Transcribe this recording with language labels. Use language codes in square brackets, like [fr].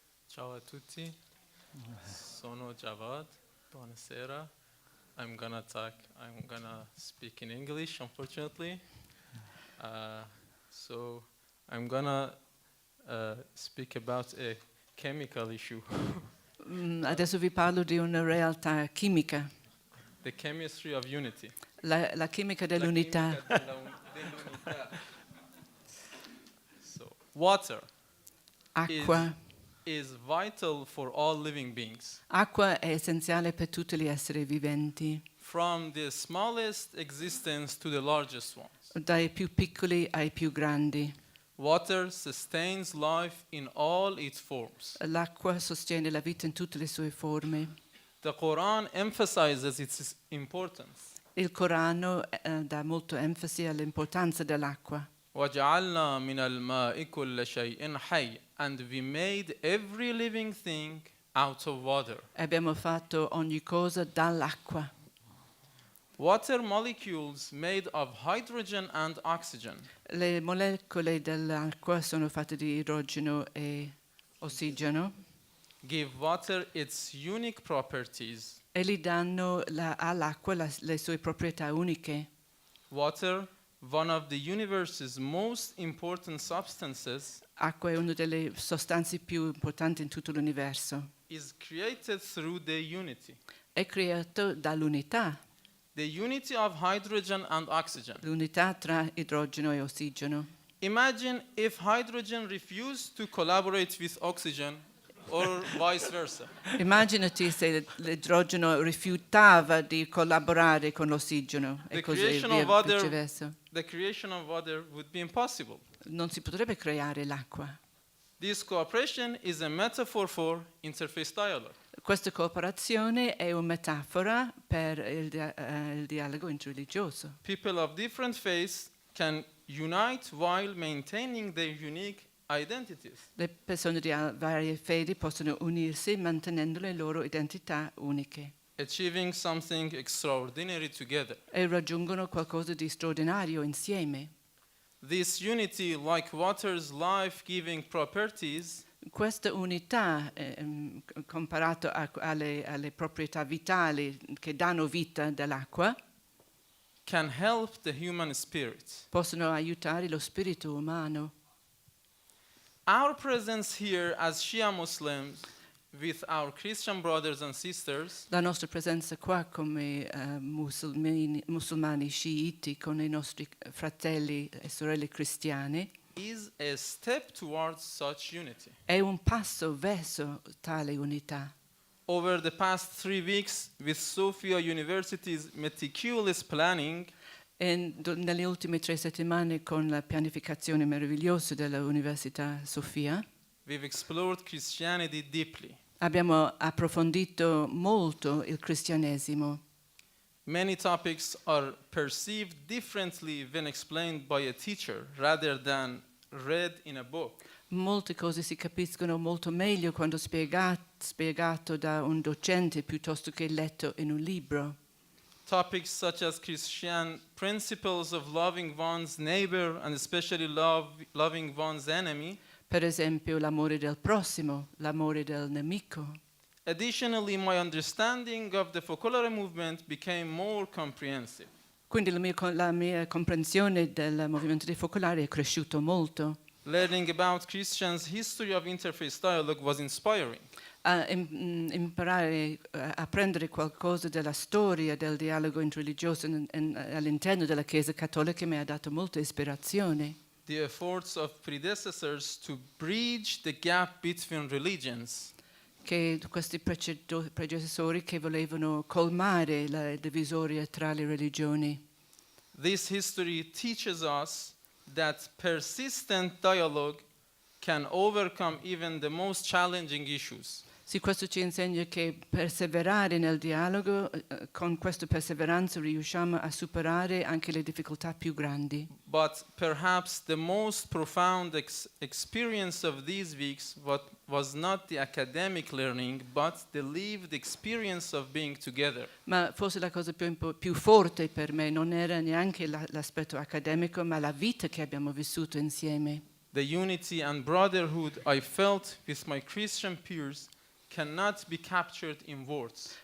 [it] Ciao a tutti, sono Javad, buonasera. [en] I'm gonna speak in English, unfortunately. So I'm gonna speak about a chemical issue. [it] Adesso vi parlo di una realtà chimica, [en] The chemistry of unity. [it] la chimica dell'unità. dell'unità. [en] So, water [it] Acqua. [en] is vital for all living beings. [it] Acqua è essenziale per tutti gli esseri viventi, [en] From the smallest existence to the largest ones. [it] dai più piccoli ai più grandi. [en] Water sustains life in all its forms. [it] L'acqua sostiene la vita in tutte le sue forme. [en] The Quran emphasizes its importance. [it] Il Corano dà molto enfasi all'importanza dell'acqua. [ar] وَجَعَلْنَا مِنَ الْمَاءِ كُلَّ شَيْءٍ حَيٍّ. [en] And we made every living thing out of water. [it] Abbiamo fatto ogni cosa dall'acqua. [en] Water molecules made of hydrogen and oxygen [it] Le molecole dell'acqua sono fatte di idrogeno e ossigeno [en] give water its unique properties. [it] e gli danno all'acqua le sue proprietà uniche. [en] Water, one of the universe's most important substances, [it] Acqua è una delle sostanze più importanti in tutto l'universo. [en] is created through the unity. [it] È creato dall'unità, [en] The unity of hydrogen and oxygen. [it] l'unità tra idrogeno e ossigeno. [en] Imagine if hydrogen refused to collaborate with oxygen or vice versa. [it] Immaginati se l'idrogeno rifiutava di collaborare con l'ossigeno e [en] The [it] così [en] creation [it] via, [en] of water- [it] viceversa. [en] The creation of water would be impossible. [it] Non si potrebbe creare l'acqua. [en] This cooperation is a metaphor for interfaith dialogue. [it] Questa cooperazione è una metafora per il dialogo interreligioso. [en] People of different faiths can unite while maintaining their unique identities. [it] Le persone di varie fedi possono unirsi mantenendo le loro identità uniche [en] Achieving something extraordinary together. [it] e raggiungono qualcosa di straordinario insieme. [en] This unity, like water's life-giving properties, [it] Questa unità, comparato alle proprietà vitali che danno vita dell'acqua, [en] can help the human spirit. [it] possono aiutare lo spirito umano. [en] Our presence here as Shia Muslims with our Christian brothers and sisters [it] La nostra presenza qua come musulmani sciiti con i nostri fratelli e sorelle cristiane [en] is a step towards such unity. [it] è un passo verso tale unità. [en] Over the past 3 weeks, with Sophia University's meticulous planning, [it] E nelle ultime 3 settimane, con la pianificazione meravigliosa dell'Università Sophia, [en] we've explored Christianity deeply. [it] abbiamo approfondito molto il cristianesimo. [en] Many topics are perceived differently when explained by a teacher rather than read in a book. [it] Molte cose si capiscono molto meglio quando spiegato da un docente piuttosto che letto in un libro. [en] Topics such as Christian principles of loving one's neighbor and especially loving one's enemy. [it] Per esempio l'amore del prossimo, l'amore del nemico. [en] Additionally, my understanding of the Focolare movement became more comprehensive. [it] Quindi la mia comprensione del movimento dei focolari è cresciuto molto. [en] Learning about Christians' history of interfaith dialogue was inspiring. [it] Imparare a apprendere qualcosa della storia del dialogo interreligioso all'interno della Chiesa Cattolica mi ha dato molta ispirazione. [en] The efforts of predecessors to bridge the gap between religions. [it] Che questi predecessori che volevano colmare la divisoria tra le religioni. [en] This history teaches us that persistent dialogue can overcome even the most challenging issues. [it] Sì, questo ci insegna che perseverare nel dialogo, con questa perseveranza riusciamo a superare anche le difficoltà più grandi. [en] But perhaps the most profound experience of these weeks was not the academic learning, but the lived experience of being together. [it] Ma forse la cosa più forte per me non era neanche l'aspetto accademico, ma la vita che abbiamo vissuto insieme. [en] The unity and brotherhood I felt with my Christian peers cannot be captured in words.